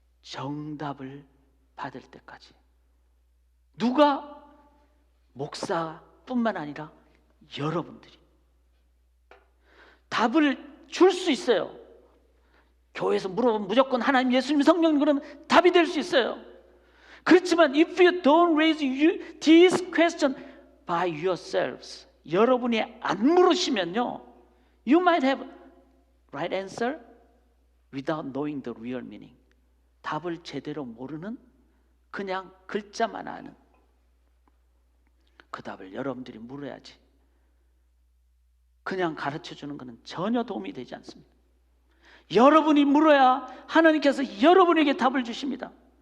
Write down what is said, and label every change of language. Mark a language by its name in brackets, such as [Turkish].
[Korean] 정답을 받을 때까지. 누가? 목사뿐만 아니라 여러분들이 답을 줄 수 있어요. 교회에서 물어보면 무조건 하나님, 예수님, 성령 그러면 답이 될 수 있어요. [English] 그렇지만 if you don't raise this question by yourselves, [Korean] 여러분이 안 물으시면요, [English] you might have right answer without knowing the real meaning. [Korean] 답을 제대로 모르는, 그냥 글자만 아는 그 답을 여러분들이 물어야지. 그냥 가르쳐주는 것은 전혀 도움이 되지 않습니다. 여러분이 물어야 하나님께서 여러분에게 답을 주십니다.